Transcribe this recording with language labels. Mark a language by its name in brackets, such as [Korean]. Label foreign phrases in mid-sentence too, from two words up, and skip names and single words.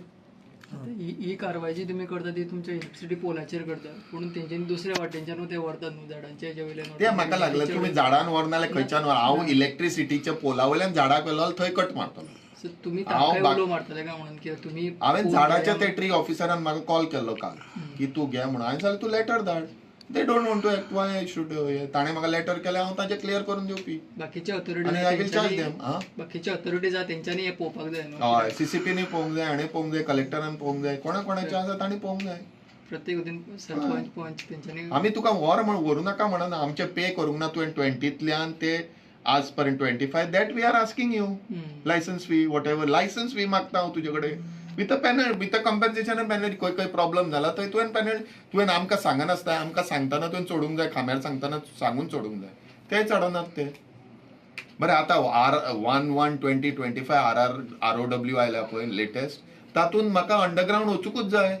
[Konkani] आता ही कारवाई जी तुम्ही करता ती तुमच्या इलेक्ट्रिसिटी पोलाचेर करता, पूण तेंच्यांनी दुसऱ्या वाटेनच्यान ते व्हरतात न्हू झाडांच्या हेच्या वयल्यान. ते म्हाका लागलं तुम्ही झाडान व्हरना जाल्यार खंयच्यान व्हर. हांव इलेक्ट्रिसिटीच्या पोला वयल्यान झाडाक व्हेलो थंय कट मारतलो. सो तुम्ही तांकां उलो मारतले काय म्हणून, कित्याक तुमी हांवें झाडाच्या ते ट्री ऑफिसरान म्हाका कॉल केल्लो काल की तूं घे म्हणून. हांवें सांगलें तूं लेटर धाड. [English] They don't want to act, why I should. [Konkani] ताणें म्हाका लेटर केलें, हांव ताजें क्लियर करून दिवपी. बाकीचे [English] आनी I will charge them. [Konkani] बाकीचे ऑथॉरिटीज आहा तेंच्यांनी हे पळोवपाक जाय न्हू. हय, सीसीपीनी पळोवंक जाय, हाणें पळोवंक जाय, कलेक्टरान पळोवंक जाय, कोणाचे आसा तांणी पळोवंक जाय. प्रत्येक वटेन सरपंच पंच तेंच्यांनी. आमी तुका व्हर म्हण व्हरू नाका म्हणना, आमचे पे करूंक ना तुवें 20तल्यान ते आज पर्यंत 25 [English] that we are asking you. licence fee whatever, licence fee [Konkani] मागता हांव तुजे कडेन [English] with a penalty, with a compensation penalty. [Konkani] खंय प्रॉब्लेम जाला थंय तुवें पेनल्टी, तुवें आमकां सांगनासता, आमकां सांगतना तुवें सोडूंक जाय, खांब्यार सांगतना सांगून सोडूंक जाय. ते चडनात ते. बरें आतां R1/2025 ROW आयल्या पळय लेटेस्ट, तातूंत म्हाका अंडरग्रावंड वचूंकूच जाय.